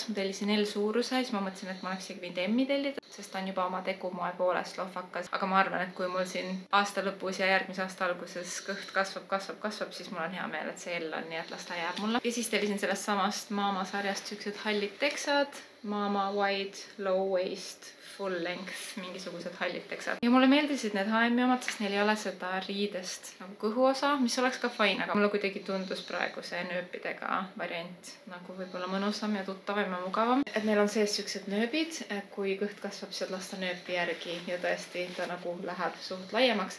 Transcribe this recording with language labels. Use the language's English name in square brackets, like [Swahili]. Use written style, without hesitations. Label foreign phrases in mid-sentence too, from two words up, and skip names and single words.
[Estonian] Ma tellisin L-suuruse, siis ma mõtlesin, et ma oleks isegi võinud M-i tellida, sest ta on juba oma tegumoe poolest lohvakas. Aga ma arvan, et kui mul siin aasta lõpus ja järgmise aasta alguses kõht kasvab, siis mul on hea meel, et see L on, nii et las ta jääb mulle. Ja siis tellisin sellest samast Mama sarjast siuksed hallid teksad, [English] Mama wide, low waist, full length, [Estonian] mingisugused hallid teksad. Ja mulle meeldisid need H&M-i omad, sest neil ei ole seda riidest nagu kõhuosa, mis oleks ka fine, aga mulle kuidagi tundus praegu see nööpidega variant nagu võib-olla mõnusam ja tuttavam ja mugavam. Et neil on sees siuksed nööbid, kui kõht kasvab, siis lasta nööpi järgi ja tõesti ta nagu läheb suht laiemaks.